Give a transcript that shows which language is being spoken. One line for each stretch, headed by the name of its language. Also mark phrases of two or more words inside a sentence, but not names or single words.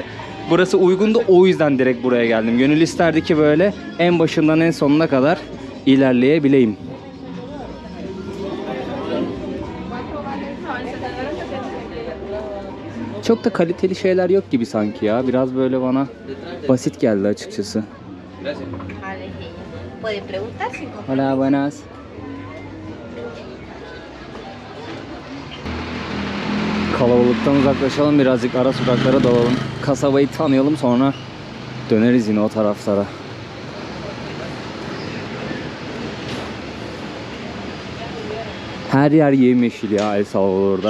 Turkish: Burası uygundu, o yüzden direkt buraya geldim. Gönül isterdi ki böyle en başından en sonuna kadar ilerleyebileyim. Çok da kaliteli şeyler yok gibi sanki ya. Biraz böyle bana basit geldi açıkçası.
Spanish: Puede preguntar si Hola, buenas.
Turkish: Kalabalıktan uzaklaşalım, birazcık ara sokaklara dalalım. Kasabayı tanıyalım, sonra döneriz yine o taraflara. Her yer yemyeşil ya El Salvador'da.